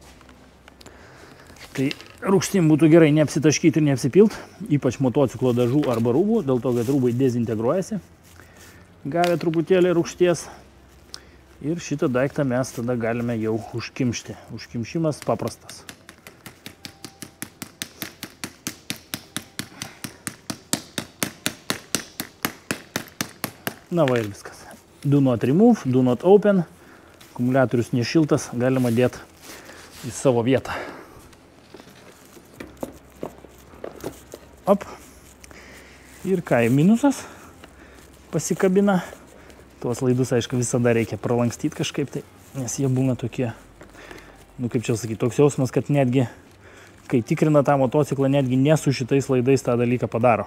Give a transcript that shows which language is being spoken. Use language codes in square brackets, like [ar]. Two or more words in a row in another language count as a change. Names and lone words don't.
[lt] Tai rūgštim būtų gerai neapsitaškyti ir neapsipilt, ypač motociklo dažų arba rūbų, dėl to, kad rūbai dezintegruojasi, gavę truputėlį rūgšties. Ir šitą daiktą mes tada galime jau užkimšti. Užkimšimas paprastas. Na va ir viskas. [en] Do not remove, do not open. [lt] Akumuliatorius nešiltas, galima dėti į savo vietą. Op. Ir ką, minusas pasikabina. Tuos laidus, aišku, visada reikia pralankstyti kažkaip tai, nes jie būna tokie, nu kaip čia sakyti, toks jausmas, kad netgi, kai tikrina tą motociklą, netgi ne su šitais laidais tą dalyką padaro.